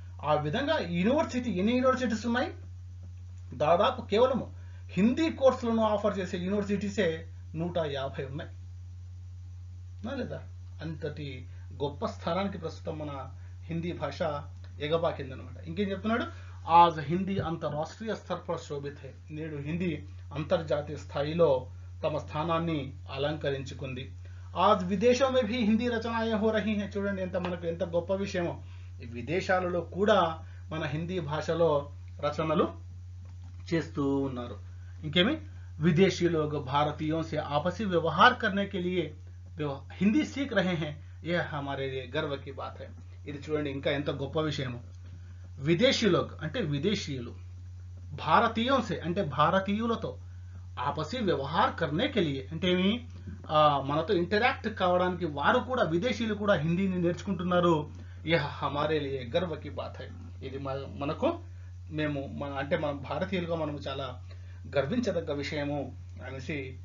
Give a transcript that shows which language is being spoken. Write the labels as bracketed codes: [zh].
[te] ఆ విధంగా ఎన్ని యూనివర్సిటీస్ ఉన్నాయి? దాదాపు కేవలం హిందీ కోర్సులను ఆఫర్ చేసే యూనివర్సిటీసే 150 ఉన్నాయి లేదా. అంతటి గొప్ప స్థానానికి ప్రస్తుతం మన హిందీ భాష ఎగబాకిందనమాట. ఇంకేం చెప్తున్నాడు? [hi] आज हिंदी अंतर्राष्ट्रीय स्तर पर शोभित है. [te] నేడు హిందీ అంతర్జాతీయ స్థాయిలో తమ స్థానాన్ని అలంకరించుకుంది. [hi] आज विदेशों में भी हिंदी रचनाएं हो रही हैं. [te] చూడండి ఎంత గొప్ప విషయమో. విదేశాలలో కూడా మన హిందీ భాషలో రచనలు చేస్తూ ఉన్నారు. ఇంకేమి, [hi] विदेशी लोग भारतीयों से आपसी व्यवहार करने के लिए हिंदी सीख रहे हैं. यह हमारे लिए गर्व की बात है. [te] ఇది చూడండి ఇంకా ఎంత గొప్ప విషయమో. [hi] విదేశీలోగ్ [te] అంటే విదేశీయులు, [hi] భారతీయం సే [te] అంటే భారతీయులతో, [hi] ఆపసి వ్యవహార్ కర్నే కే లియే [te] అంటే మనతో ఇంటరాక్ట్ కావడానికి వారు కూడా, విదేశీయులు కూడా హిందీని నేర్చుకుంటున్నారు. [hi] యహ్ హమారే లియే గర్వ కి బాత్ హై. [te] ఇది మనకు మన భారతీయులుగా మనము చాలా గర్వించదగ్గ విషయము అనేసి